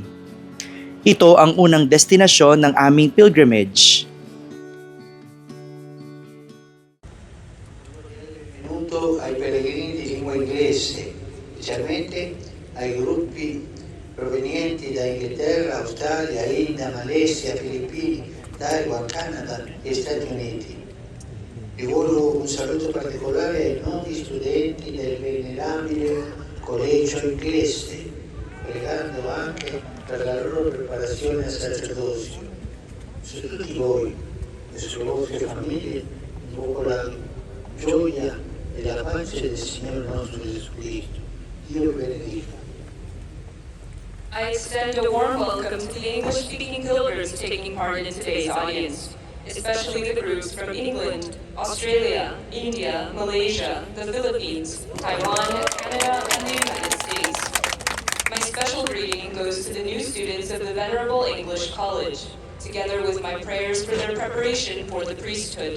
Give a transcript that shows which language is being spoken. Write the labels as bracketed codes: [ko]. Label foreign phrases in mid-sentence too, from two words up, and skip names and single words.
[tl] Ito ang unang destinasyon ng aming pilgrimage. [it] Benvenuto ai pellegrini di lingua inglese, specialmente ai gruppi provenienti da Inghilterra, Australia, India, Malesia, Filippini, Taiwan, Canada e Stati Uniti. Rivolgo un saluto particolare ai nuovi studenti del venerabile collegio inglese, pregando anche per la loro preparazione al sacerdozio. Su tutti voi e sulle vostre famiglie invoco la gioia e la pace del Signore nostro Gesù Cristo. Dio benedica. [en] I extend a warm welcome to the English-speaking pilgrims taking part in today's audience, especially the groups from England, Australia, India, Malaysia, the Philippines, Taiwan, Canada, and the United States. My special greeting goes to the new students of the Venerable English College, together with my prayers for their preparation for the priesthood.